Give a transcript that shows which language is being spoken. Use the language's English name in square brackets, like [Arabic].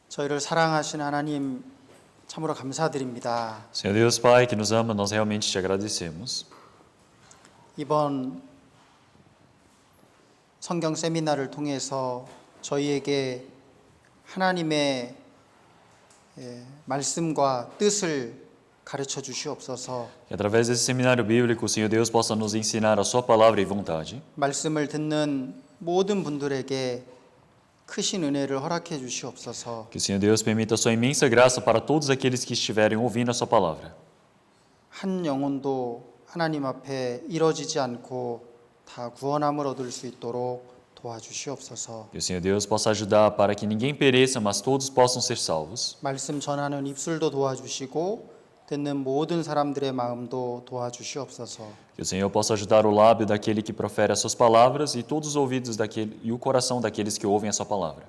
[Korean] 저희를 사랑하신 하나님 참으로 감사드립니다. [Portuguese] Senhor Deus Pai, que nos ama, nós realmente te agradecemos. [Korean] 이번 성경 세미나를 통해서 저희에게 하나님의 말씀과 뜻을 가르쳐 주시옵소서. [Portuguese] Que através desse seminário bíblico, o Senhor Deus possa nos ensinar a sua palavra e vontade. [Korean] 말씀을 듣는 모든 분들에게 크신 은혜를 허락해 주시옵소서. [Portuguese] Que o Senhor Deus permita a sua imensa graça para todos aqueles que estiverem ouvindo a sua palavra. [Korean] 한 영혼도 하나님 앞에 이뤄지지 않고 다 구원함을 얻을 수 있도록 도와주시옵소서. [Portuguese] Que o Senhor Deus possa ajudar para que ninguém pereça, mas todos possam ser salvos. [Korean] 말씀 전하는 입술도 doa주시고 듣는 모든 사람들의 마음도 도와주시옵소서. [Portuguese] Que o Senhor possa ajudar o lábio daquele que profere as suas palavras e todos os ouvidos daquele e o coração daqueles que ouvem a sua palavra.